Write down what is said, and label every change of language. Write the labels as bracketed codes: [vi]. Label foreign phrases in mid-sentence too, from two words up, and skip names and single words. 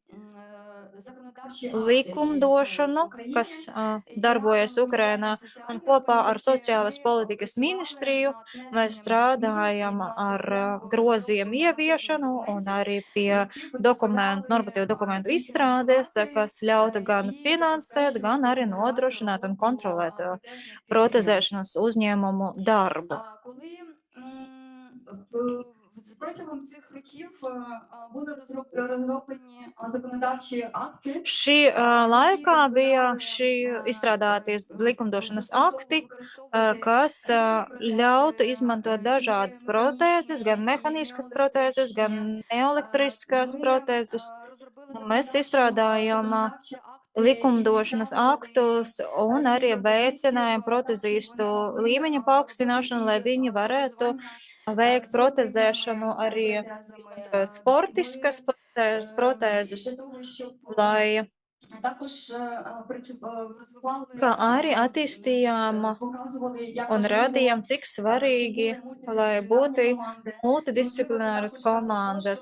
[lv] likumdošanu, kas darbojas Ukrainā, un kopā ar sociālas politikas ministriju mēs strādājam ar grozījumu ieviešanu un arī pie normatīvu dokumentu izstrādes, kas ļautu gan finansēt, gan arī nodrošināt un kontrolēt protezēšanas uzņēmumu darbu. [uk] Протягом цих років були розроблені законодавчі акти. [lv] Šī laikā bija izstrādāties likumdošanas akti, kas ļautu izmantot dažādas protēzes, gan mehāniskas protēzes, gan neelektriskas protēzes. Mēs izstrādājām likumdošanas aktus un arī veicinājām protezistu līmeņa paaugstināšanu, lai viņi varētu veikt protezēšanu arī izmantojot sportiskas protēzes, lai kā arī attīstījām un radījām, cik svarīgi, lai būtu multidisciplināras komandas.